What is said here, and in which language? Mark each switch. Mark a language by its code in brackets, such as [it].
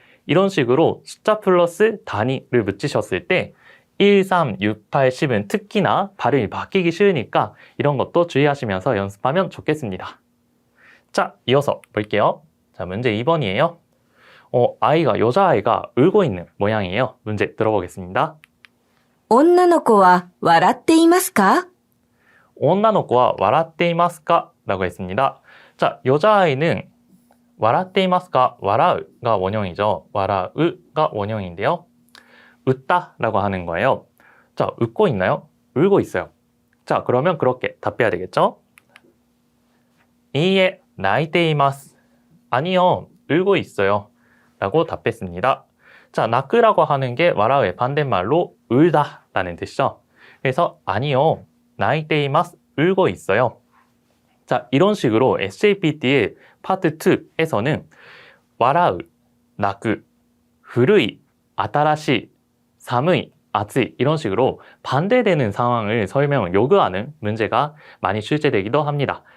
[ko] 이런 식으로 숫자 플러스 단위를 붙이셨을 때 1, 3, 6, 8, 10은 특히나 발음이 바뀌기 쉬우니까 이런 것도 주의하시면서 연습하면 좋겠습니다. 자, 이어서 볼게요. 자, 문제 2번이에요. 여자아이가 울고 있는 모양이에요. 문제 들어보겠습니다. [ja] 女の子は笑っていますか? 女の子は笑っていますか? [ko] 라고 했습니다. 자, 여자아이는 [ja] 笑っていますか? [ko] 笑う가 원형이죠.笑う가 원형인데요. 웃다라고 하는 거예요. 자, 웃고 있나요? 울고 있어요. 자, 그러면 그렇게 답해야 되겠죠? [ja] いいえ, 泣いています. [ko] 아니요, 울고 있어요. 라고 답했습니다. 자, 나크라고 하는 게 와라의 반대말로 울다라는 뜻이죠. 그래서 아니요, [ja] 泣いています. [ko] 울고 있어요. 자, 이런 식으로 SJPT의 파트 2에서는 와라우, 나크, 후루이, 아타라시, 사무이, 아츠이 이런 식으로 반대되는 상황을 설명을 요구하는 문제가 많이 출제되기도 합니다.